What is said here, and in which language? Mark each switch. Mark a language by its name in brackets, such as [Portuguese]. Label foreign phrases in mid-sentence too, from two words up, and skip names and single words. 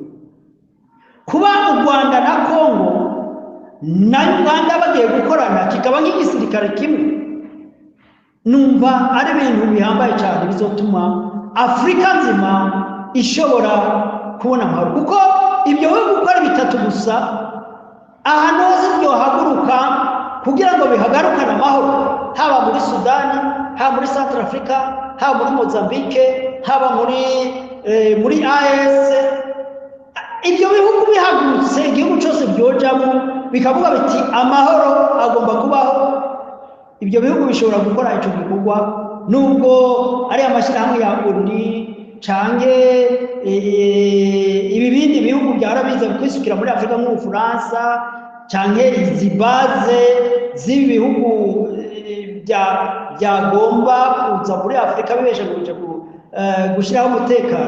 [Rundi] Kuba u Rwanda na Kongo na Uganda bagiye gukorana kikaba nk'igisirikare kimwe, numva ari ibintu bihambaye cyane bizotuma Afurika nzima ishobora kubona amahoro, kuko ibyo bihugu uko ari bitatu gusa ahantu hose byohaguruka kugira ngo bihagarukane amahoro, haba muri Sudani, haba muri Central Africa, haba muri Mozambique, haba muri AES. Ibyo bihugu bihagurutse, igihugu cyose byojamo bikavuga biti amahoro agomba kubaho, ibyo bihugu bishobora gukora icyo gikorwa, nubwo ari amashyirahamwe ya ONU canke ibibindi bihugu byarabiza kwisukira muri Afurika nk'Ubufaransa canke izi baze z'ibi bihugu byagomba kuza muri Afurika bibesha gushyiraho umutekano.